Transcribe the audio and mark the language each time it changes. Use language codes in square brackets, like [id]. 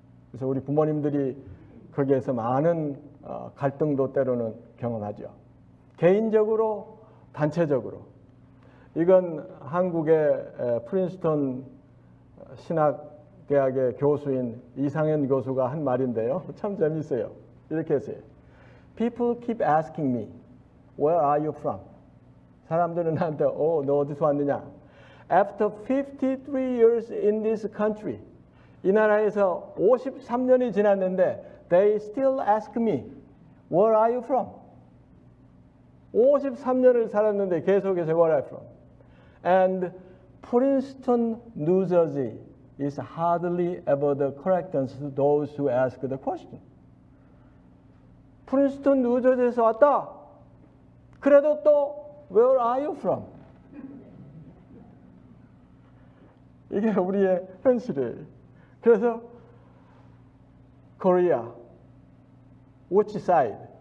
[ko] 그래서 우리 부모님들이 거기에서 많은 갈등도 때로는 경험하죠. 개인적으로, 단체적으로. 이건 한국의 프린스턴 신학대학의 교수인 이상현 교수가 한 말인데요. 참 재밌어요. 이렇게 했어요. [en] People keep asking me, where are you from? [ko] 사람들은 나한테, 너 어디서 왔느냐? [en] After 53 years in this country, [ko] 이 나라에서 53년이 지났는데 [en] they still ask me, where are you from? [ko] 53년을 살았는데 계속해서 [en] where are you from? And Princeton, New Jersey is hardly ever the correct answer to those who ask the question. [ko] 프린스턴, 뉴저지에서 왔다. 그래도 또 [en] where are you from? [ko] 이게 우리의 현실이에요. 그래서 [en] Korea, which side?